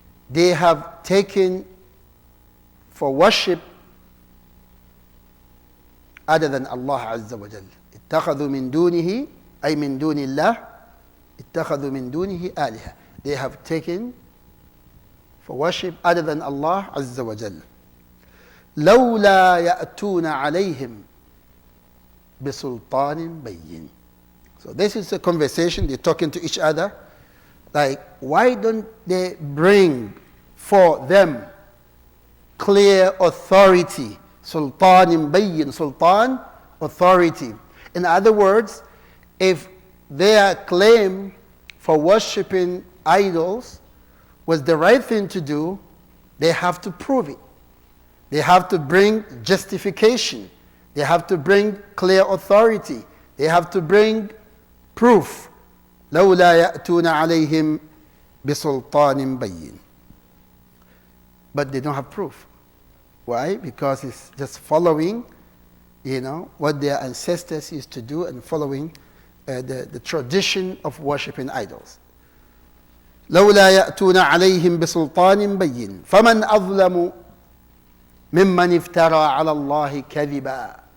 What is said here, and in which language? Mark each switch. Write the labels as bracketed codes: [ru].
[en] They have taken for worship other than Allah Azza wa Jal. [ar] اتخذوا من دونه أي من دون الله اتخذوا من دونه آلهة. [en] They have taken for worship other than Allah Azza wa Jal. [ar] لولا يأتون عليهم بسلطان بين. [en] So this is a conversation, they're talking to each other, like, why don't they bring for them clear authority? Sultan bayin, sultan, authority. In other words, if their claim for worshipping idols was the right thing to do, they have to prove it. They have to bring justification. They have to bring clear authority. They have to bring proof. [ar] لولا يأتون عليهم بسلطان بين. [en] But they don't have proof. Why? Because it's just following, what their ancestors used to do and following the tradition of worshipping idols. [ar] لولا يأتون عليهم بسلطان بين فمن أظلم ممن افترى على الله كذبا.